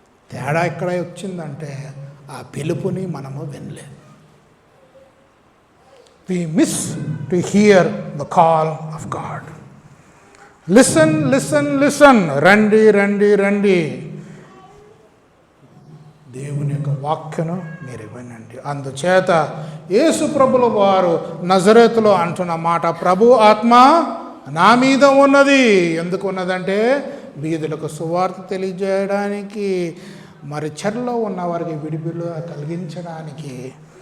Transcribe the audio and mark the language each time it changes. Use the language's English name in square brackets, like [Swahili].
[Telugu] తేడా ఎక్కడ వచ్చిందంటే ఆ పిలుపుని మనము వినలేదు. [English] We miss to hear the call of God. Listen, listen, listen. [Telugu] రండి రండి రండి, దేవుని యొక్క వాక్యను మీరు వినండి. అందుచేత యేసు ప్రభుల వారు నజరేతులో అంటున్న మాట, ప్రభు ఆత్మ నా మీద ఉన్నది. ఎందుకు ఉన్నదంటే బీదులకు సువార్త తెలియజేయడానికి, మరి చెరలో ఉన్న వారికి విడుదల కలిగించడానికి.